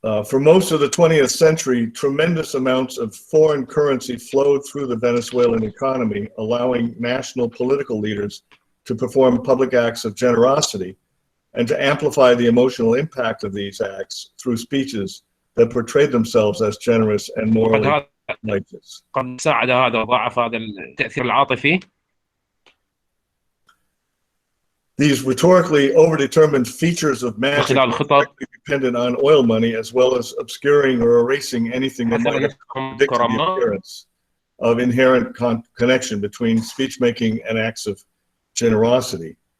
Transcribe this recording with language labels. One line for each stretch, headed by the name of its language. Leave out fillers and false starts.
English: For most of the 20th century, tremendous amounts of foreign currency flowed through the Venezuelan economy, allowing national political leaders to perform public acts of generosity and to amplify the emotional impact of these acts through speeches that portrayed themselves as generous and morally righteous.
Arabic: قد ساعد هذا وضاعف هذا التأثير العاطفي.
English: These rhetorically overdetermined features of magic are dependent on oil money, as well as obscuring or erasing anything that might have contradicted the appearance of inherent connection between speech-making and acts of generosity.